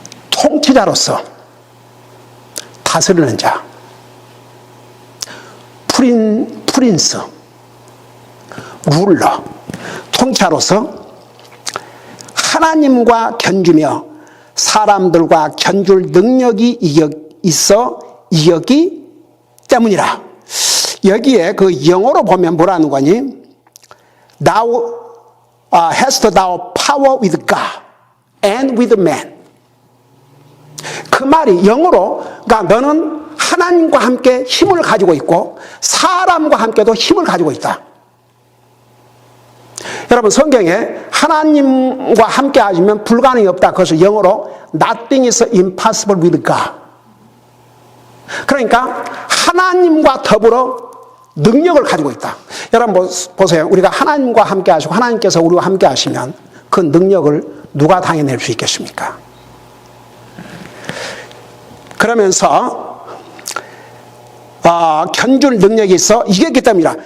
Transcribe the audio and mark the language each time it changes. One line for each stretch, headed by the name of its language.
Korean: 통치자로서 다스리는 자, 프린스, 룰러, 통치자로서 하나님과 견주며 사람들과 견줄 능력이 있어 이겼기 때문이라. 여기에 그 영어로 보면 뭐라는 거니?
English: Thou hast thou power with God and with man.
Korean: 그 말이 영어로, 그러니까 너는 하나님과 함께 힘을 가지고 있고 사람과 함께도 힘을 가지고 있다. 여러분 성경에 하나님과 함께 하시면 불가능이 없다. 그래서 영어로
English: Nothing is impossible with God.
Korean: 그러니까 하나님과 더불어 능력을 가지고 있다. 여러분 보세요. 우리가 하나님과 함께 하시고 하나님께서 우리와 함께 하시면 그 능력을 누가 당해낼 수 있겠습니까? 그러면서 견줄 능력이 있어 이겼기 때문이라.